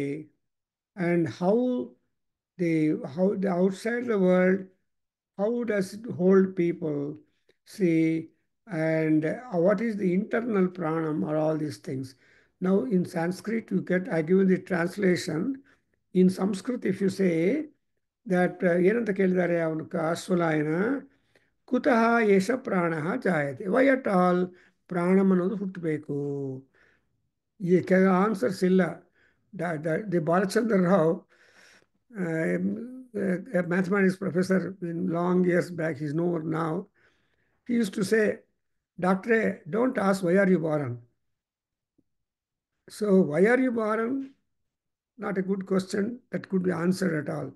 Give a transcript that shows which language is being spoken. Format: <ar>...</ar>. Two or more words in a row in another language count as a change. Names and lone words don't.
<en>And how the outside the world, how does it hold people? See, and what is the internal pranam, or all these things. Now in Sanskrit I give you the translation. In Sanskrit, if you say that</en> <kn>ಏನಂತ ಕೇಳಿದ್ದಾರೆ ಅವನು ಅಶ್ವಲಾಯನ,</kn> <sa>ಕುತಃ ಏಷ ಪ್ರಾಣಃ ಜಾಯತೆ,</sa> <en>why at all</en> <kn>ಪ್ರಾಣಂ ಅನ್ನೋದು ಹುಟ್ಟಬೇಕು? ಈ ಕೆಲವು ಆನ್ಸರ್ಸ್ ಇಲ್ಲ.</kn> <en>the Balachandra Rao, a mathematics professor in long years back, he's no more now, he used to say, Doctor, don't ask why are you born. So why are you born? Not a good question that could be answered at all.</en>